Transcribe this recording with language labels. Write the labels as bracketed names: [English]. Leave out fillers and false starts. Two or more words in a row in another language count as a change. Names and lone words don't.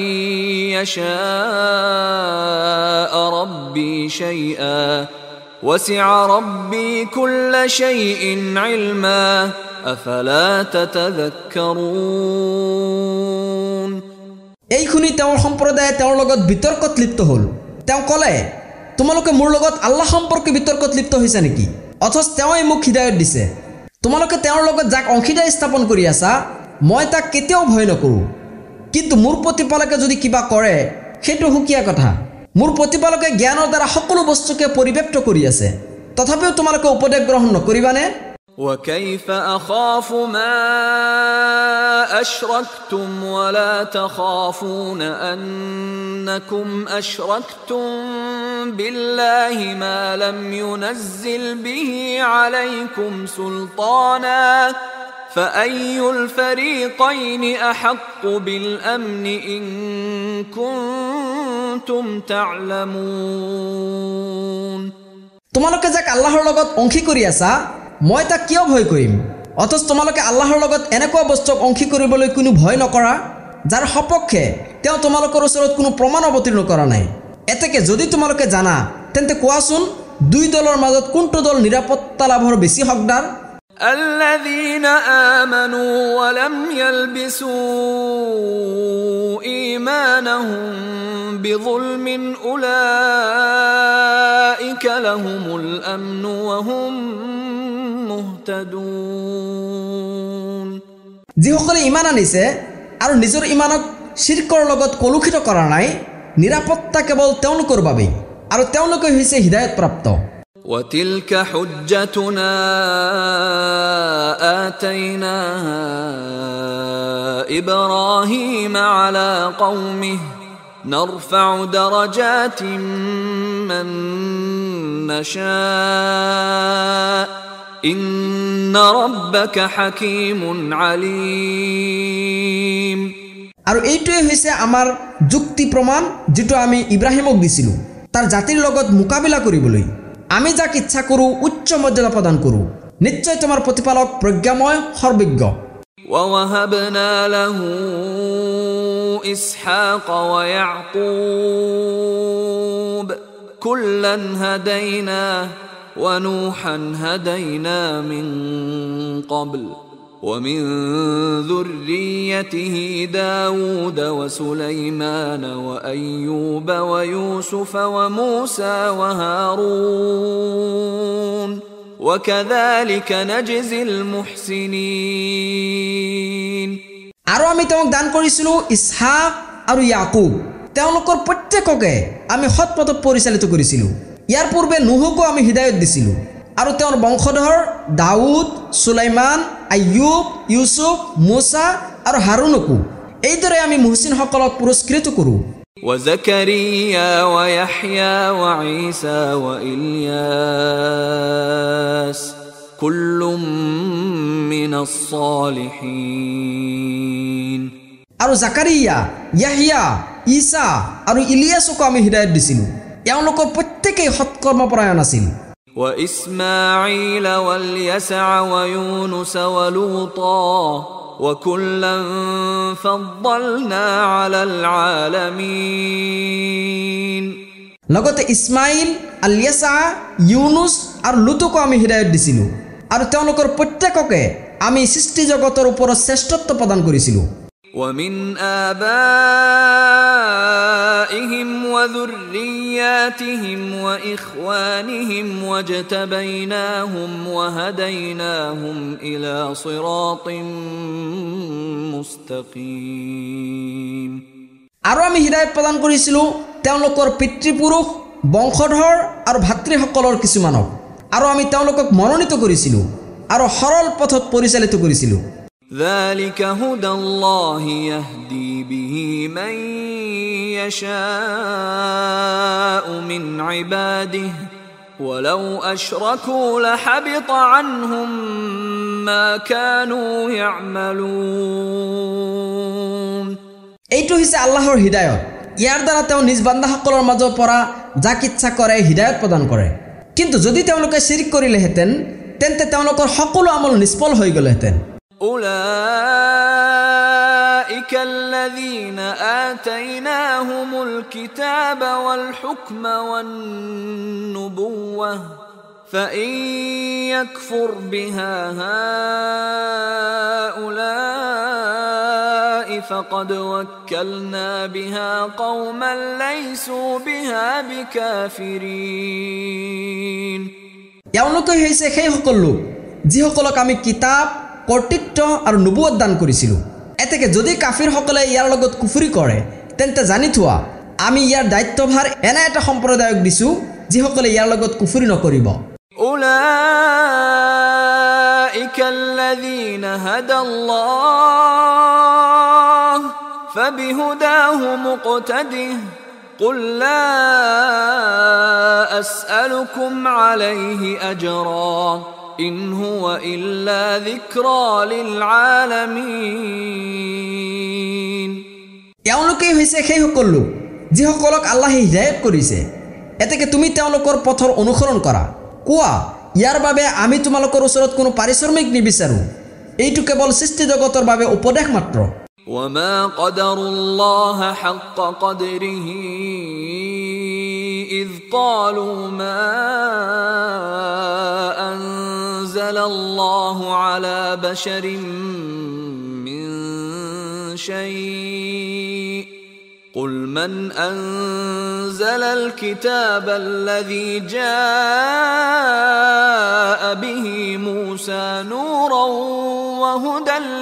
[Arabic] يشاء ربي شيئا وسع ربي كل شيء علما أفلا تتذكرون [Assamese] এইখনি তেওঁৰ সম্প্ৰদায়ে তেওঁৰ লগত বিতৰ্কত লিপ্ত হ'ল। তেওঁ ক'লে, তোমালোকে মোৰ লগত আল্লাহ সম্পৰ্কে বিতৰ্কত লিপ্ত হৈছে নেকি? অথচ তেওঁই মোক হিদায়ত দিছে। তোমালোকে তেওঁৰ লগত যাক অংশীদাৰ স্থাপন কৰি আছা, মই তাক কেতিয়াও ভয় নকৰোঁ। কিন্তু মোৰ প্ৰতিপালকে যদি কিবা কৰে সেইটো সুকীয়া কথা। মোৰ প্ৰতিপালকে জ্ঞানৰ দ্বাৰা সকলো বস্তুকে পৰিব্যাপ্ত কৰি আছে, তথাপিও তোমালোকে উপদেশ গ্ৰহণ নকৰিবানে? [Arabic] وكيف أخاف ما أشركتم ولا تخافون أنكم أشركتم بالله ما لم ينزل به عليكم سلطانا فأي الفريقين أحق بالأمن إن كنتم تعلمون [Assamese] তোমালোকে যাক আল্লাহৰ লগত অংশী কৰি আছা, মই তাক কিয় ভয় কৰিম? অথচ তোমালোকে আল্লাহৰ লগত এনেকুৱা বস্তুক অংশী কৰিবলৈ কোনো ভয় নকৰা যাৰ সপক্ষে তেওঁ তোমালোকৰ ওচৰত কোনো প্ৰমাণ অৱতীৰ্ণ কৰা নাই। এতেকে যদি তোমালোকে জানা তেন্তে কোৱাচোন, দুই দলৰ মাজত কোনটো দল নিৰাপত্তা লাভৰ বেছি হকদাৰ? [Arabic] الذين آمنوا ولم يلبسوا إيمانهم بظلم أولئك لهم الأمن وهم مهتدون [Assamese] যিসকলে ঈমান আনিছে আৰু নিজৰ ঈমানক শিৰকৰ লগত কলুষিত কৰা নাই, নিৰাপত্তা কেৱল তেওঁলোকৰ বাবে আৰু তেওঁলোকে হৈছে হিদায়ত প্ৰাপ্ত। [Arabic] وتلك حجتنا آتيناها إبراهيم على قومه نرفع درجات من نشاء إن ربك حكيم عليم [Assamese] আৰু এইটোৱে হৈছে আমাৰ যুক্তি প্ৰমাণ যেটো আমি ইব্ৰাহিমক দিছিলো তাৰ জাতিৰ লগত মোকাবিলা কৰিবলৈ। আমি যাক ইচ্ছা কৰো উচ্চ মৰ্যাদা প্ৰদান কৰো। নিশ্চয় তোমাৰ প্ৰতিপালক প্ৰজ্ঞাময় সৰ্বজ্ঞ। [Arabic] ووهبنا له إسحاق ويعقوب كلا هدينا ونوحا هدينا من قبل ومن ذريته داود وسليمان وأيوب ويوسف وموسى وهارون وكذلك نجزي المحسنين [Assamese] আৰু আমি তেওঁক দান কৰিছিলো ইছহাক আৰু ইয়াকুব। তেওঁলোকৰ প্ৰত্যেককে আমি সৎ পথত পৰিচালিত কৰিছিলো। ইয়াৰ পূৰ্বে নুহকো আমি হিদায়ত দিছিলো আৰু তেওঁৰ বংশধৰ দাউদ, সুলাইমান, আয়ুব, ইউসুফ, মুসা আৰু হাৰুনকো এইদৰে আমি মুহসিনসকলক পুৰস্কৃত কৰো। [Arabic] وزكريا ويحيى وعيسى وإلياس كل من الصالحين [Assamese] আৰু জাকাৰিয়া, ইয়াহিয়া, ঈসা আৰু ইলিয়াছকো আমি হিদায়ত দিছিলো। তেওঁলোকৰ প্ৰত্যেকেই সৎকৰ্মপৰায়ণ আছিল। [Arabic] وإسماعيل واليسع ويونس ولوطا وكلا فضلنا على العالمين [Assamese] লগতে ইসমাইল, আলিয়াসা, ইউনুস আৰু লুতকো আমি হিদায়ত দিছিলো আৰু তেওঁলোকৰ প্ৰত্যেককে আমি সৃষ্টি জগতৰ ওপৰত শ্ৰেষ্ঠত্ব প্ৰদান কৰিছিলো। [Arabic] ومن آبائهم وذرياتهم وإخوانهم واجتبيناهم وهديناهم إلى صراط مستقيم [Assamese] আৰু আমি হিদায়ত প্ৰদান কৰিছিলো তেওঁলোকৰ পিতৃপুৰুষ, বংশধৰ আৰু ভাতৃসকলৰ কিছুমানক, আৰু আমি তেওঁলোকক মনোনীত কৰিছিলো আৰু সৰল পথত পৰিচালিত কৰিছিলো। [Arabic] ذلك هدى الله يهدي به من يشاء من عباده ولو أشركوا لحبط عنهم ما كانوا يعملون. [Assamese] এইটো হৈছে আল্লাহৰ হিদায়ত। ইয়াৰ দ্বাৰা তেওঁ নিজ বান্দাসকলৰ মাজৰ পৰা যাক ইচ্ছা কৰে হিদায়ত প্ৰদান কৰে। কিন্তু যদি তেওঁলোকে শিৰিক কৰিলেহেঁতেন তেন্তে তেওঁলোকৰ সকলো আমল নিষ্ফল হৈ গ'লহেঁতেন। [Arabic] أولئك الذين آتيناهم الكتاب والحكم والنبوة فإن يكفر بها هؤلاء فقد وكلنا بها قوما ليسوا بها بكافرين. [Assamese] এওঁলোকে হৈছে সেই সকল লোক যিসকলক আমি কিতাপ, কৰ্তৃত্ব আৰু নবুৱত দান কৰিছিলোঁ। এতেকে যদি কাফিৰসকলে ইয়াৰ লগত কুফৰি কৰে তেন্তে জানি থোৱা আমি ইয়াৰ দায়িত্বভাৰ এনে এটা সম্প্ৰদায়ক দিছোঁ যিসকলে ইয়াৰ লগত কুফৰি নকৰিব। [Arabic] أولئك الذين هدى الله فبهداه مقتده قل لا أسألكم عليه أجرا إن هو إلا ذكرى للعالمين. [Assamese] এওঁলোকেই হৈছে সেই সকল লোক যিসকলক আল্লাহে হিদায়ত কৰিছে। এতেকে তুমি তেওঁলোকৰ পথৰ অনুসৰণ কৰা। কোৱা ইয়াৰ বাবে আমি তোমালোকৰ ওচৰত কোনো পাৰিশ্ৰমিক নিবিচাৰোঁ, এইটো কেৱল সৃষ্টি জগতৰ বাবে উপদেশ মাত্ৰ। [Arabic] وما قدر الله حق قدره إذ قالوا ما أنزل الله على بشر من شيء قل من أنزل الكتاب الذي جاء به موسى نورا وهدى